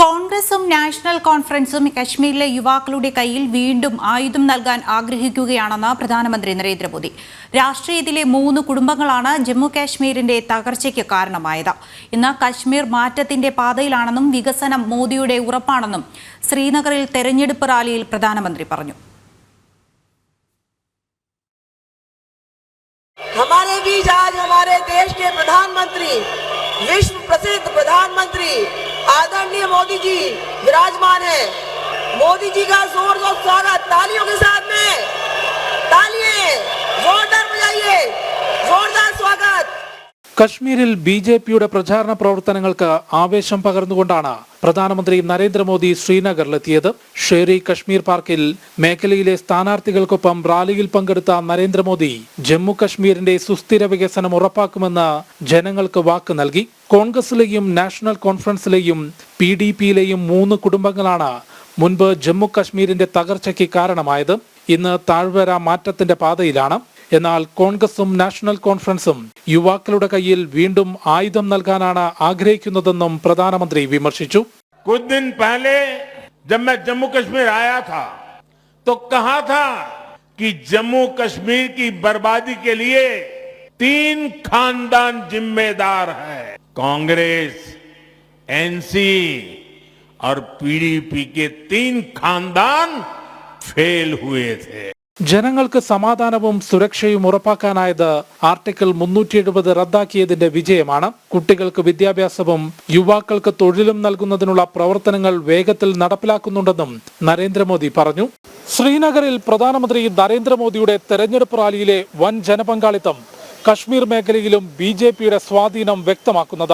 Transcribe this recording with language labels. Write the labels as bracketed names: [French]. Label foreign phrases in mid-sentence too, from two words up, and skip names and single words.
[Malayalam] കോൺഗ്രസും നാഷണൽ കോൺഫറൻസും കശ്മീരിലെ യുവാക്കളുടെ കയ്യിൽ വീണ്ടും ആയുധം നൽകാൻ ആഗ്രഹിക്കുകയാണെന്ന് പ്രധാനമന്ത്രി നരേന്ദ്രമോദി. രാഷ്ട്രീയത്തിലെ 3 കുടുംബങ്ങളാണ് ജമ്മു കാശ്മീരിന്റെ തകർച്ചയ്ക്ക് കാരണമായത്. ഇന്ന് കശ്മീർ മാറ്റത്തിന്റെ പാതയിലാണെന്നും വികസനം മോദിയുടെ ഉറപ്പാണെന്നും ശ്രീനഗറിൽ തെരഞ്ഞെടുപ്പ് റാലിയിൽ പ്രധാനമന്ത്രി പറഞ്ഞു. [Hindi] हमारे बीच आज हमारे देश के प्रधानमंत्री, विश्व प्रसिद्ध प्रधानमंत्री आदरणीय मोदी जी विराजमान है। मोदी जी का जोरदार स्वागत तालियों के साथ में, तालियां जोरदार बजाइए, जोरदार स्वागत। [Malayalam] കശ്മീരിൽ ബിജെപിയുടെ പ്രചാരണ പ്രവർത്തനങ്ങൾക്ക് ആവേശം പകർന്നുകൊണ്ടാണ് പ്രധാനമന്ത്രി നരേന്ദ്രമോദി ശ്രീനഗറിലെത്തിയത്. ഷേരി കശ്മീർ പാർക്കിൽ മേഖലയിലെ സ്ഥാനാർത്ഥികൾക്കൊപ്പം റാലിയിൽ പങ്കെടുത്ത നരേന്ദ്രമോദി ജമ്മു കശ്മീരിന്റെ സുസ്ഥിര വികസനം ഉറപ്പാക്കുമെന്ന് ജനങ്ങൾക്ക് വാക്ക് നൽകി. കോൺഗ്രസിലെയും നാഷണൽ കോൺഫറൻസിലെയും PDPയിലെയും 3 കുടുംബങ്ങളാണ് മുൻപ് ജമ്മു കശ്മീരിന്റെ തകർച്ചയ്ക്ക് കാരണമായത്. ഇന്ന് താഴ്വര മാറ്റത്തിന്റെ പാതയിലാണ്. എന്നാൽ കോൺഗ്രസും നാഷണൽ കോൺഫറൻസും യുവാക്കളുടെ കയ്യിൽ വീണ്ടും ആയുധം നൽകാനാണ് ആഗ്രഹിക്കുന്നതെന്നും പ്രധാനമന്ത്രി വിമർശിച്ചു. [Hindi] कुछ दिन पहले जब मैं जम्मू कश्मीर आया था तो कहा था कि जम्मू कश्मीर की बर्बादी के लिए 3 खानदान जिम्मेदार है। कांग्रेस, NC और PDP के 3 खानदान फेल हुए थे. [Malayalam] ജനങ്ങൾക്ക് സമാധാനവും സുരക്ഷയും ഉറപ്പാക്കാനായത് ആർട്ടിക്കിൾ 370 റദ്ദാക്കിയതിന്റെ വിജയമാണ്. കുട്ടികൾക്ക് വിദ്യാഭ്യാസവും യുവാക്കൾക്ക് തൊഴിലും നൽകുന്നതിനുള്ള പ്രവർത്തനങ്ങൾ വേഗത്തിൽ നടപ്പിലാക്കുന്നുണ്ടെന്നും നരേന്ദ്രമോദി പറഞ്ഞു. ശ്രീനഗറിൽ പ്രധാനമന്ത്രി നരേന്ദ്രമോദിയുടെ തെരഞ്ഞെടുപ്പ് റാലിയിലെ വൻ ജനപങ്കാളിത്തം കശ്മീർ മേഖലയിലും BJPയുടെ സ്വാധീനം വ്യക്തമാക്കുന്നതാണ്.